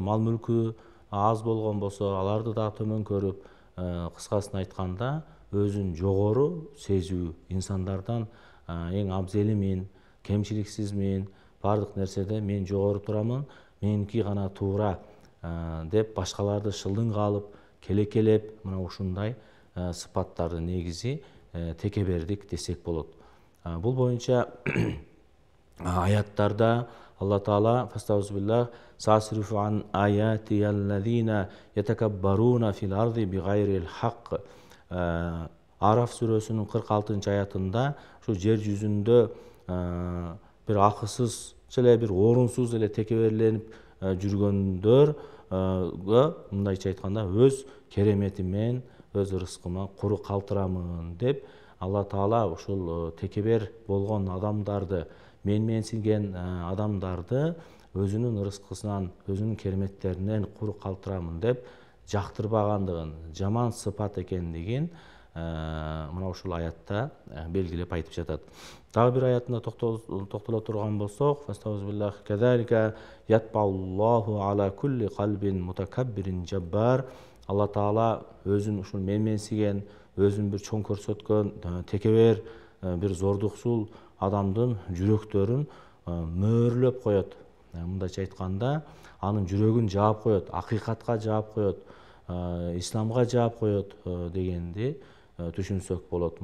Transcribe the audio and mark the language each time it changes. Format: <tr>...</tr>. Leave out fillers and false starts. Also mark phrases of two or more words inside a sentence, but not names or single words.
<ky>мал мүлкү аз болгон болсо, аларды да төмөн көрүп, кыскасын айтканда, өзүн жогору сезүү, инсандардан эң абзелимин, кемчиликсизмин, бардык нерседе мен жогору турамын, меники гана туура деп башкаларды шылдыңга алып, келекелеп, мына ушундай сыпаттардын негизи текебердик десек болот.</ky> <ar>Бул боюнча аяттарда Алла Таала فأستعيذ بالله سأصرف عن آياتي الذين يتكبرون في الأرض بغير الحق.</ar> <ky>Араф сүрөсүнүн 46-аятында ушу жер жүзүндө бир акысыз эле, бир орунсуз эле текеберленип жүргөндөргө мындайча айтканда өз кереметимен, өз ырыскыма куру калтырамын деп Алла Таала ушул текебер болгон адамдарды, менменсинген адамдарды өзүнүн ырыскысынан, өзүнүн кереметтеринен куру калтырамын деп жактырбагандыгын, жаман сыпат экендигин мына ушул аятта белгилеп айтып жатат. Дагы бир аятында токтоло турган болсок,</ky> <ar>فأستعيذ بالله كذلك يطبع الله على كل قلب متكبر جبار.</ar> <ky>Алла Таала өзүн ушул менменсиген, өзүн бир чоң көрсөткөн, текебер, бир зордуксул адамдын жүрөктөрүн мөөрлөп коет. Мындайча айтканда, анын жүрөгүн жаап коет, акыйкатка жаап коет, исламга жаап коет дегенди түшүнсөк болот.</ky>